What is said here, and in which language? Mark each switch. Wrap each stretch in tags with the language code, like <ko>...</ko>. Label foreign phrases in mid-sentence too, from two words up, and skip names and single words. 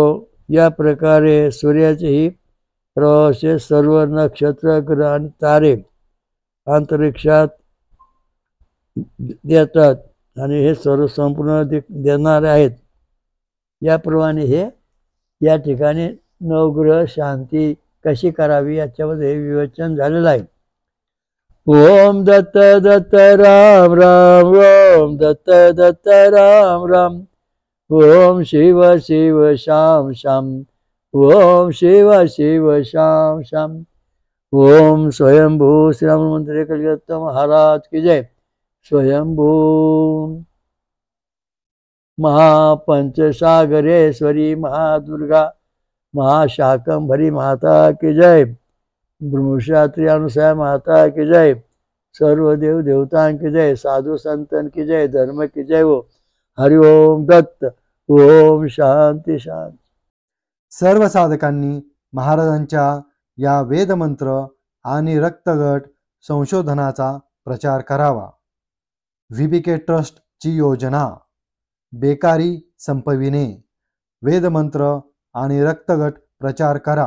<mr>या प्रकारे सूर्याचेही प्रवाहाचे सर्व नक्षत्र, ग्रह आणि तारे अंतरिक्षात देतात आणि हे सर्व संपूर्ण देणारे आहेत. याप्रमाणे हे या ठिकाणी नवग्रह शांती कशी करावी याच्यामध्ये विवेचन झालेलं आहे.</mr> <sa>ओम दत्त दत्त राम राम, ओम दत्त दत्त राम राम, ओम शिव शिव शाम शाम, ओम शिव शिव शाम शाम, ओम स्वयंभू श्री मंत्र कलियुग महाराज</sa> <hi>की जय. स्वयंभू महापंचसागरेश्वरी महादुर्गा महाशाकंभरी माता की जय. ब्रह्मशास्त्री अनुसया माता की जय. सर्व देव देवतां की जय. साधु संतन की जय. धर्म की जय.</hi> <sa>हो हरि ओम दत्त. ओम शांती शांती.</sa> <mr>सर्व साधकांनी महाराजांच्या या वेदमंत्र आणि रक्तगट संशोधनाचा प्रचार करावा. VBK ट्रस्टची योजना बेकारी संपविणे. वेदमंत्र आणि रक्तगट प्रचार करा.</mr>